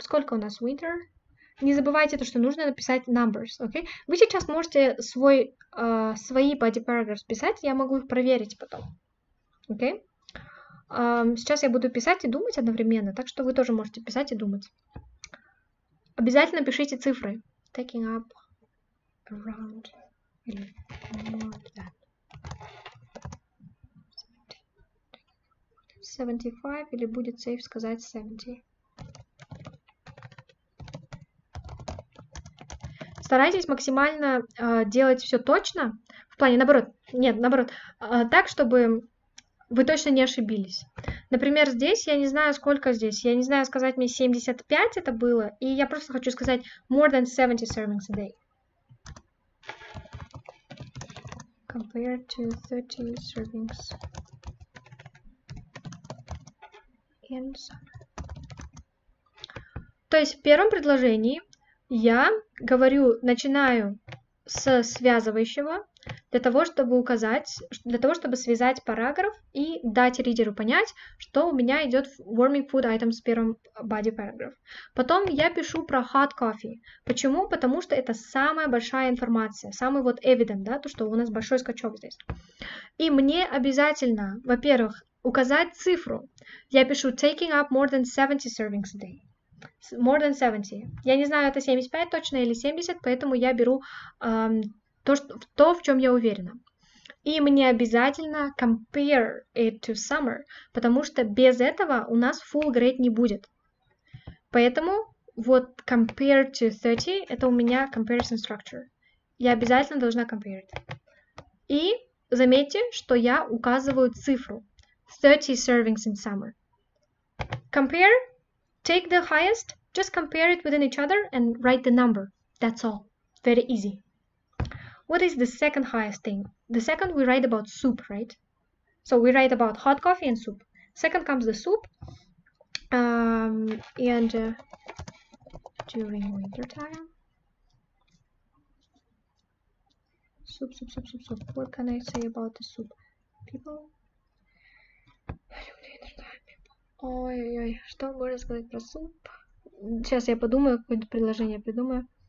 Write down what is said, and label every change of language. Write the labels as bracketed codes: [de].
[ru] Сколько у нас winter? Не забывайте то, что нужно написать [en] numbers, okay? [ru] Вы сейчас можете свои [en] body paragraphs [ru] писать, я могу их проверить потом, [en] okay? [ru] Сейчас я буду писать и думать одновременно, так что вы тоже можете писать и думать. Обязательно пишите цифры. [en] Taking up around [ru] или [en] more than 75, [ru] или будет [en] safe [ru] сказать [en] 70. [ru] Старайтесь максимально делать все точно, в плане, наоборот, так, чтобы вы точно не ошибились. Например, здесь я не знаю, сколько здесь. Я не знаю, сказать мне 75 это было, и я просто хочу сказать [en] more than 70 servings a day. Compared to 30 servings in summer. [ru] То есть в первом предложении я начинаю с связывающего, для того, чтобы связать параграф и дать ридеру понять, что у меня идет [en] warming food items [ru] в первом [en] body paragraph. [ru] Потом я пишу про [en] hot coffee. [ru] Почему? Потому что это самая большая информация, самый вот [en] evident, [ru] да, то, что у нас большой скачок здесь. И мне обязательно, во-первых, указать цифру. Я пишу [en] taking up more than 70 servings a day. More than 70. [ru] Я не знаю, это 75 точно или 70, поэтому я беру то, в чем я уверена. И мне обязательно [en] compare it to summer, [ru] потому что без этого у нас [en] full grade [ru] не будет. Поэтому вот [en] compare to 30 [ru] это у меня [en] comparison structure. [ru] Я обязательно должна [en] compare it. [ru] И заметьте, что я указываю цифру. [en] 30 servings in summer. Compare. Take the highest, just compare it within each other and write the number. That's all. Very easy. What is the second highest thing? The second we write about soup, right? So we write about hot coffee and soup. Second comes the soup. And during winter time. Soup. What can I say about the soup? People. [ru] Ой-ой-ой, что можно сказать про суп? Сейчас я подумаю, какое-то предложение придумаю.